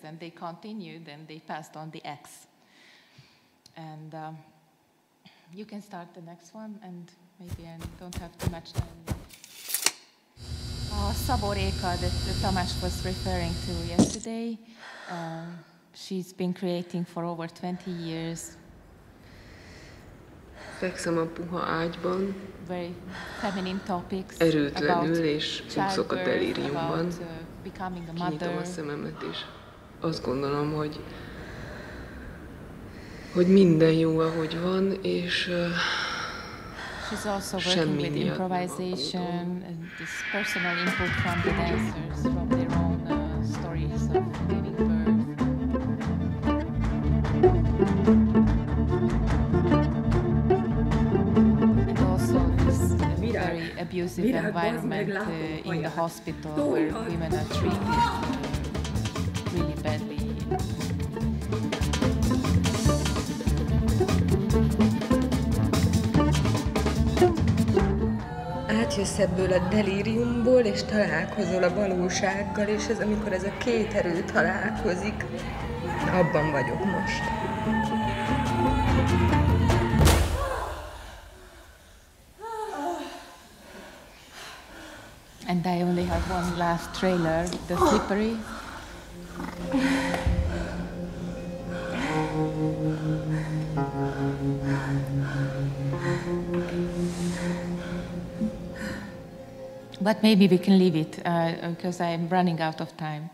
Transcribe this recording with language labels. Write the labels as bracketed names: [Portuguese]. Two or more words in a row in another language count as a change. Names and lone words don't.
[English] And they continued, and they passed on the X. And you can start the next one, and maybe I don't have too much time. Szabó Réka that Tamás was referring to yesterday. She's been creating for over 20 years. [Hungarian] Fekszem a puha ágyban, [English] Very feminine topics, [Hungarian] erőtlenül és úszok a [English] childbirth, [Hungarian] delíriumban. [English] about becoming a [Hungarian] Kinyitom [English] mother. [Hungarian] a szememet, és azt gondolom, hogy minden jó, ahogy van, és [English] She's also [Hungarian] semmi [English] working with [Hungarian] miatt nem [English] improvisation [Hungarian] aggódom. [English] and this personal input from the dancers, from their own stories of giving birth. And also this very abusive environment in the hospital where women are treated really badly. [Hungarian] Átjössz ebből a delíriumból, és találkozol a valósággal, és ez, amikor ez a két erő találkozik, abban vagyok most. [English] And I only have one last trailer, The Slippery. But maybe we can leave it because I'm running out of time.